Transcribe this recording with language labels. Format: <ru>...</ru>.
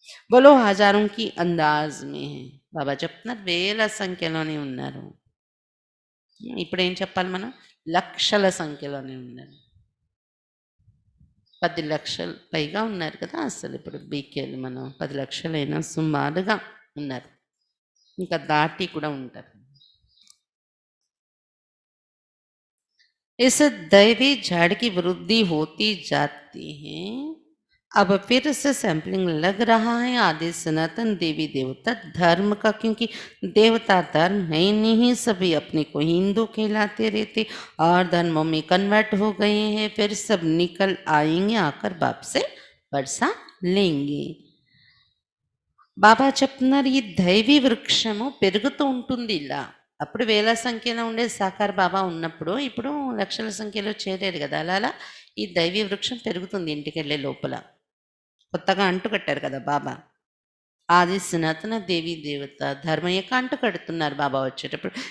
<hi>బోలో హజారోంకి అందాజ్ మే హే.</hi> <te>బాబా చెప్తున్నారు వేల సంఖ్యలోనే ఉన్నారు. ఇప్పుడు ఏం చెప్పాలి మనం? లక్షల సంఖ్యలోనే ఉన్నారు. 10 లక్షలు పైగా ఉన్నారు కదా అసలు ఇప్పుడు బీకేలు. మనం 10 లక్షలైనా సుమారుగా ఉన్నారు, ఇంకా దాటి కూడా ఉంటారు.</te> <hi>इस दैवी झाड़ की वृद्धि होती जाती है. अब फिर से सैंपलिंग लग रहा है आदि सनातन देवी देवता धर्म का, क्योंकि देवता धर्म है नहीं, सभी अपने को हिंदू कहलाते रहते और धर्मों में कन्वर्ट हो गए हैं. फिर सब निकल आएंगे, आकर बाप से वर्षा लेंगे.</hi> <te>బాబా చెప్తున్నారు, ఈ దైవీ వృక్షము పెరుగుతూ ఉంటుంది ఇలా. అప్పుడు వేల సంఖ్యలో ఉండే సాకార్ బాబా ఉన్నప్పుడు ఇప్పుడు లక్షల సంఖ్యలో చేరారు కదా, అలా ఈ దైవీ వృక్షం పెరుగుతుంది ఇంటికి వెళ్ళే లోపల. కొత్తగా అంటు కట్టారు కదా బాబా, ఆది సనాతన దేవి దేవత ధర్మం యొక్క అంటు కడుతున్నారు బాబా వచ్చేటప్పుడు.</te>